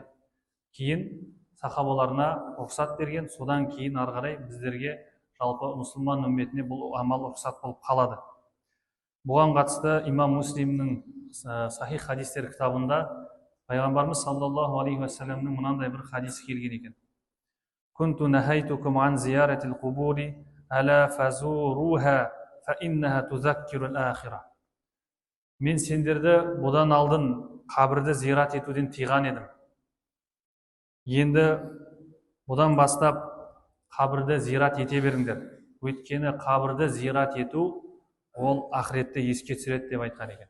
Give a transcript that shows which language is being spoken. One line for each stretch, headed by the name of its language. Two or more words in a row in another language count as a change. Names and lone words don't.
Kazakh: Кейін сахабаларына рұқсат берген, содан кейін ары қарай біздерге жалпы мұсылман үмметіне бұл амал рұқсат болып қалады. Бұған қатысты имам Муслимнің сахих хадистер кітабында пайғамбарымыз
Arabic: صلى الله عليه وسلم
Kazakh: мынандай бір хадисі келген екен.
Arabic: كنت نهيتكم عن زيارة القبور ألا فزوروها فإنها تذكر الآخرة.
Kazakh: Мен сендерді бұдан алдын қабірді зират етуден тыйған едім. Енді бұдан бастап қабірді зират ете беріңдер. Өйткені қабірді зират ету ол ақыретті еске түсіреді деп айтқан екен.